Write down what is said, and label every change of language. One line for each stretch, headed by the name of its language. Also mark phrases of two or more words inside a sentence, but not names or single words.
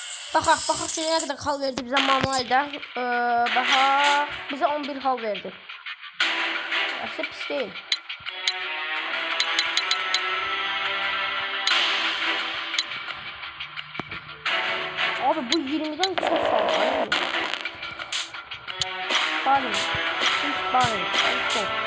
Azerbaijani: Baxaq ki, nə qədər xal verdi bizə manueldə. Baxaq, bizə 11 xal verdi. Əslində pis deyil.
Turkish: Abi bu 20'den çok fazla. Bari. Bari. Çok.